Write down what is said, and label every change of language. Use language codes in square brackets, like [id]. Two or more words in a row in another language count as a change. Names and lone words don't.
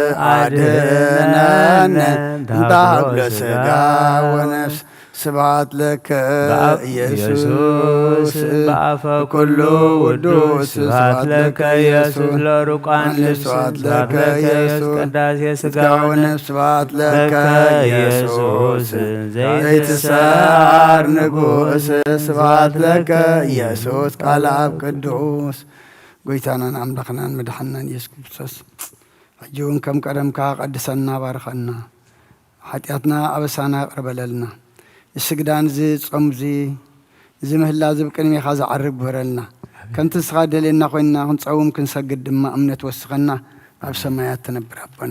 [gez] አድነን እንታብለ ሥጋ ወነፍስ ስብሐት ለከ ኢየሱስ በአፈ ኩሉ ውዱስ ስብሐት ለከ ኢየሱስ ለሩቃን ስብሐት ለከ ኢየሱስ ቅዳሴ ሥጋ ወነፍስ ስብሐት ለከ ኢየሱስ ዘይትሰዓር ንጉሥ ስብሐት ለከ ኢየሱስ ቃለ አብ ቅዱስ [ti] ጐይታናን አምላኽናን መድኃኒናን ኢየሱስ ክርስቶስ ሕጂውን ከም ቀደምካ ቀድሰና ባርኸና ሓጢኣትና ኣበሳና ቅርበለልና የስግዳን ዚ ጾም ዚ ምህላ ዚ ብቅድሚኻ ዝዓርግ ግበረልና ከምቲ ንስኻ ደልየና ኮይንና ክንፀውም ክንሰግድ ድማ እምነት ወስኸና ኣብ ሰማያት ትነብር ኣቦና